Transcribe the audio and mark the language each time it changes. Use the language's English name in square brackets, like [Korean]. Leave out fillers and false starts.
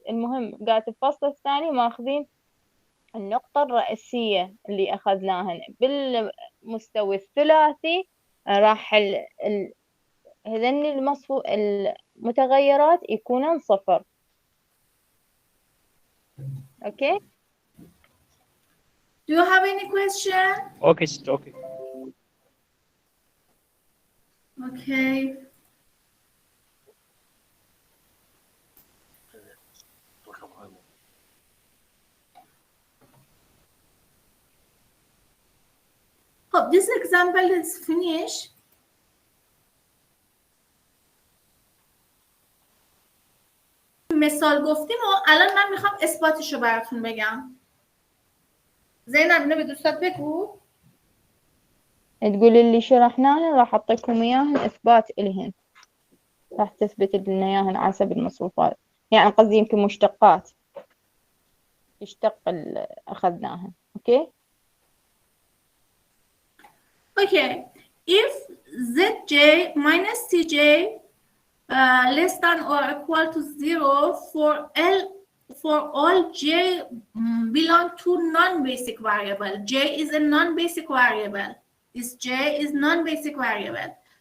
[Arabic] المهم قالت الفصل الثاني ماخذين النقطة الرئيسية اللي أخذناهن بالمستوى الثلاثي، راح هذن المتغيرات يكونن 0. [English] Okay. Do you have any question? Okay, sister, okay. Okay. Hope this example is finished. [Persian] مثال گفتیم و الان من میخوام اثباتش رو براتون بگم. زینب اینو به دوستات بگو. [Arabic] تقول اللي شرحناهن راح أعطيكم إياهن إثبات إلهن، راح تثبت لنا إياهن على حسب المصروفات، يعني قصدي يمكن مشتقات يشتق أخذناهن. [English] Okay. Okay, if zj minus cj less than or equal to 0 for all j belong to non-basic variable. J is a non-basic variable. This j is non-basic variable.